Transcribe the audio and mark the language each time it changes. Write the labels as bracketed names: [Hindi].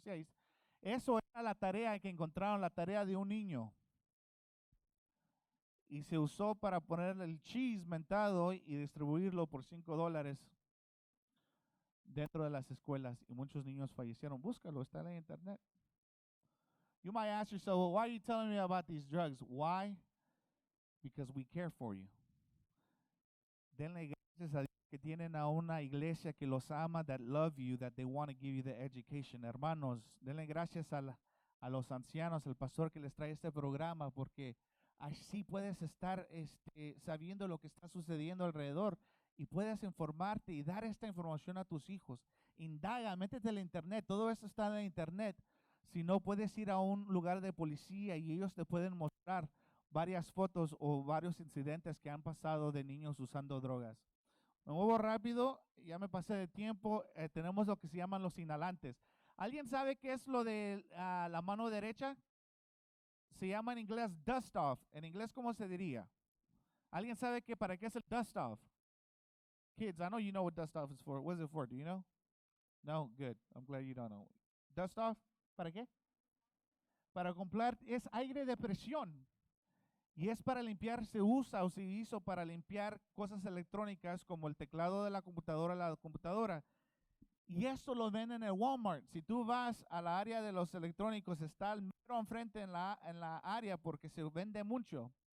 [Spanish] Sí, eso era la tarea que encontraron, la tarea de un niño. Y se usó para poner el cheese mentado y distribuirlo por $5 dentro de las escuelas. Y muchos niños fallecieron. Búscalo, está en la internet. [English] You might ask yourself, well, why are you telling me about these drugs? Why? Because we care for you. [Spanish] Denle gracias a Dios que tienen a una iglesia que los ama, [English] that love you, that they want to give you the education. [Spanish] Hermanos, denle gracias a los ancianos, al pastor que les trae este programa, porque así puedes estar sabiendo lo que está sucediendo alrededor y puedes informarte y dar esta información a tus hijos. Indaga, métete en la internet, todo eso está en la internet. Si no, puedes ir a un lugar de policía y ellos te pueden mostrar varias fotos o varios incidentes que han pasado de niños usando drogas. Me muevo rápido, ya me pasé de tiempo. Tenemos lo que se llaman los inhalantes. ¿Alguien sabe qué es lo de la mano derecha? Se llama en inglés dust off. En inglés, ¿cómo se diría? ¿Alguien sabe para qué es el dust off? [English] Kids, I know you know what dust off is for. What is it for? Do you know? No? Good. I'm glad you don't know. Dust off, [Spanish] ¿para qué? Para comprar, es aire de presión. Y es para limpiar, se usa o se hizo para limpiar cosas electrónicas como el teclado de la computadora. Y esto lo venden en el Walmart. Si tú vas a la área de los electrónicos, está al mero enfrente en la área porque se vende mucho.